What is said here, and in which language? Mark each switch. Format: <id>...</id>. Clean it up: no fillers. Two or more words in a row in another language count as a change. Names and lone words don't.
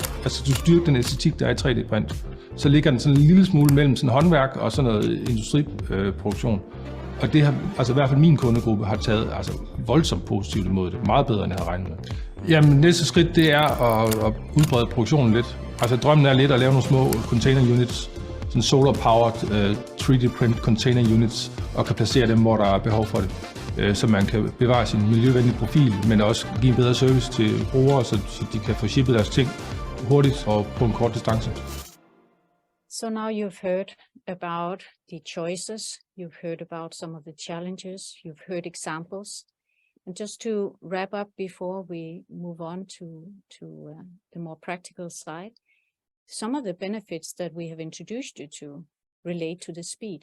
<da>Altså, du styrker den æstetik, der er i 3D-print. Så ligger den sådan en lille smule mellem sådan håndværk og sådan noget industriproduktion. Og det har, altså i hvert fald min kundegruppe har taget voldsomt positivt imod det. Meget bedre, end jeg havde regnet med. Jamen, næste skridt, det er at udbrede produktionen lidt. Altså, drømmen er lidt at lave nogle små</da> <en>container units,</en> <da>sådan</da> <en>solar-powered 3D-print container units,</en> <da>og kan placere dem, hvor der er behov for det. Så man kan bevare sin miljøvenlige profil, men også give en bedre service til brugere, så de kan få shippet deres ting hurtigt og på en kort distance.</da> <en>So now you've heard about the choices, you've heard about some of the challenges, you've heard examples. And just to wrap up before we move on to the more practical side, some of the benefits that we have introduced you to relate to the speed.</en>